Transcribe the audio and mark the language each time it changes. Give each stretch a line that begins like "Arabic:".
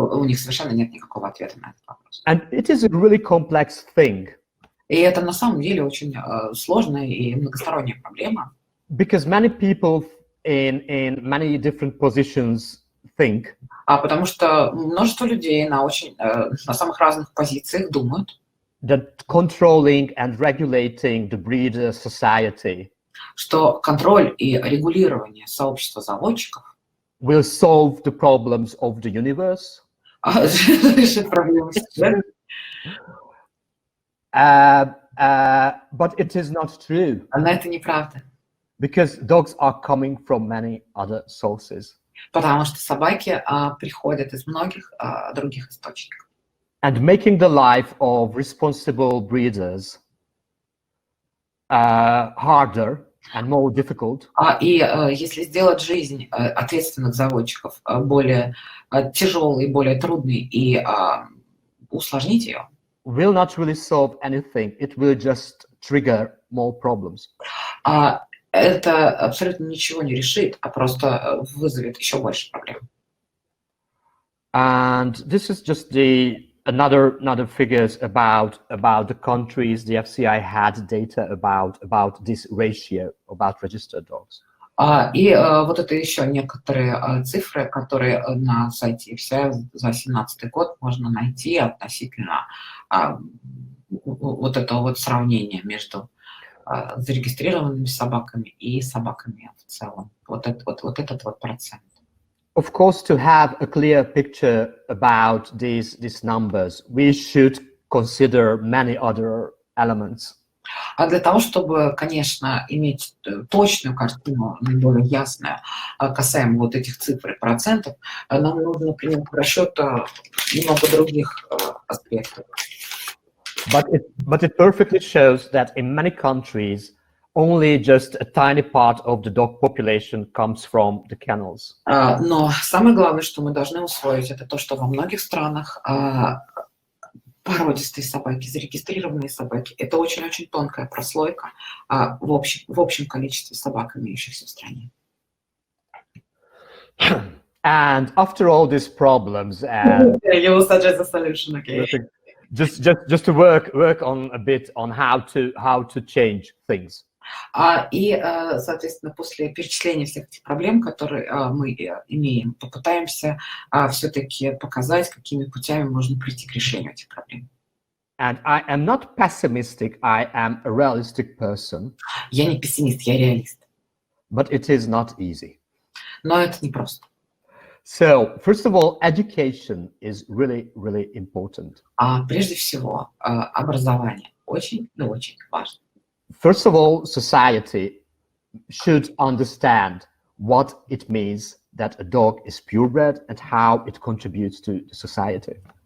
Russian: У них совершенно нет никакого ответа на этот вопрос.
English: And it is a really complex thing.
Russian: И это на самом деле очень сложная и многосторонняя проблема.
English: Because many people in many different positions think
Russian: Потому что множество людей на самых разных позициях думают,
English: that controlling and regulating the breeder society
Russian: что контроль и регулирование сообщества заводчиков
English: will solve the problems of the universe.
Russian: решит проблемы Вселенной.
English: But it is not true.
Russian: Но это неправда.
English: Because dogs are coming from many other sources.
Russian: Потому что собаки приходят из многих других источников.
English: And making the life of responsible breeders harder and more difficult.
Russian: И если сделать жизнь ответственных заводчиков более тяжелой, более трудной и усложнить ее,
English: will not really solve anything. It will just trigger more problems.
Russian: Это абсолютно ничего не решит, а просто вызовет еще больше проблем.
English: And this is just another figures about the countries. The FCI had data about this ratio about registered dogs.
Russian: И вот это еще некоторые цифры, которые на сайте FCI за 2017 год можно найти относительно вот этого вот сравнения между зарегистрированными собаками и собаками в целом. Вот этот вот процент.
English: Of course, to have a clear picture about these numbers, we should consider many other elements.
Russian: А для того, чтобы, конечно, иметь точную картину, наиболее ясную, касаемо вот этих цифр и процентов, нам нужно принять в расчет много других аспектов.
English: But it perfectly shows that in many countries, only just a tiny part of the dog population comes from the kennels.
Russian: Но самое главное, что мы должны усвоить, это то, что во многих странах породистые собаки, зарегистрированные собаки, это очень-очень тонкая прослойка в общем количестве собак, имеющихся в стране.
English: And after all these problems, and you will suggest a solution, okay? Just to work on a bit on how to change things.
Russian: Соответственно, после перечисления всех этих проблем, которые мы имеем, попытаемся все-таки показать, какими путями можно прийти к решению этих проблем.
English: And I am not pessimistic, I am a realistic person.
Russian: Я не пессимист, я реалист.
English: But it is not easy.
Russian: Но это непросто.
English: So, first of all, education is really, really important.
Russian: Прежде всего, образование очень и очень важно.
English: First of all, society should understand what it means that a dog is purebred and how it contributes to the society.